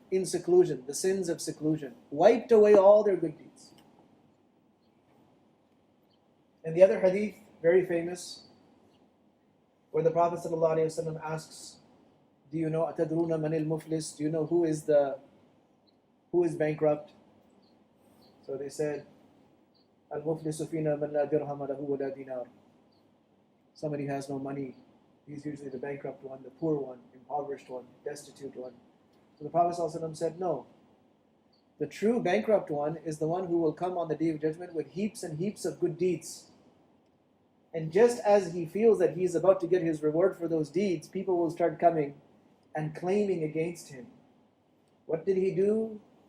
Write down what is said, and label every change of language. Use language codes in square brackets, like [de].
[en] In seclusion, the sins of seclusion wiped away all their good deeds. And the other hadith, very famous, where the Prophet ﷺ asks, do you know [ar] أَتَدْرُونَ مَنِ الْمُفْلِسِ? [en] Do you know who is bankrupt? So they said, [ar] الْمُفْلِسُ فِينَا مَنْ لَا دِرْهَمَ لَهُ وَلَا دِينَارٍ. [en] Somebody who has no money. He's usually the bankrupt one, the poor one, impoverished one, destitute one. So the Prophet ﷺ said, no. The true bankrupt one is the one who will come on the Day of Judgment with heaps and heaps of good deeds. And just as he feels that he's about to get his reward for those deeds, people will start coming and claiming against him. What did he do?